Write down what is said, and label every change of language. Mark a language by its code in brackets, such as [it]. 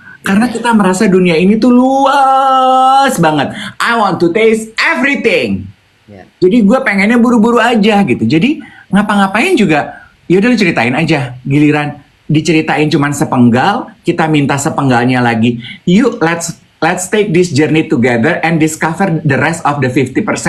[id] Karena kita merasa dunia ini tuh luas banget. [en] I want to taste everything. [id] Jadi gue pengennya buru-buru aja gitu. Jadi ngapa-ngapain juga yaudah lu ceritain aja. Giliran diceritain cuman sepenggal, kita minta sepenggalnya lagi. [en] Yuk let's take this journey together and discover the rest of the 50%.